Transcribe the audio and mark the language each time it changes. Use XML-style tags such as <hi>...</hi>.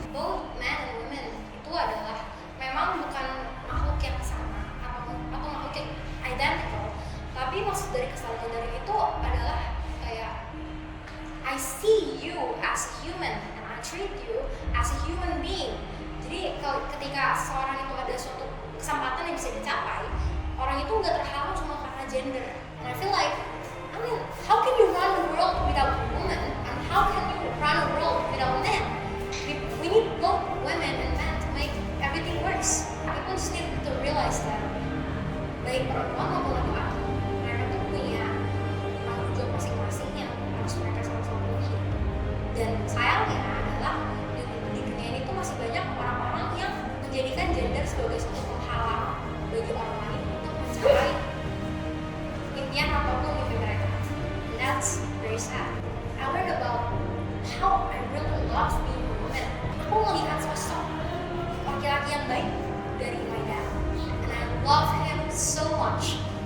<en>Both men and women</en> <id>itu adalah memang bukan makhluk yang</id> <en>sama atau makhluk yang identical,</en> <id>tapi maksud dari kesamaan gender itu adalah kayak</id> <en>I see you as a human and I treat you as a human being.</en> <id>Jadi ketika seorang itu ada suatu kesempatan yang bisa dicapai, orang itu nggak terhalang cuma karena gender.</id> <en>And I feel like, how can you run the world without a woman? And how can you run a world without men? We need both women and men to make everything works. People just need to realize that</en> <id>baik perempuan maupun laki-laki, mereka tuh punya tanggung jawab masing-masing yang harus mereka sama-sama penuhi. Dan sayangnya adalah di dunia ini tuh masih banyak orang-orang yang menjadikan gender sebagai suatu penghalang bagi orang lain untuk mencapai impian apapun mimpi mereka.</id> <en>And that's very sad. I learned about how I really love being a woman.</en> <id>Aku melihat sosok laki-laki yang baik dari</id> <en>my dad, and I love him so much.</en>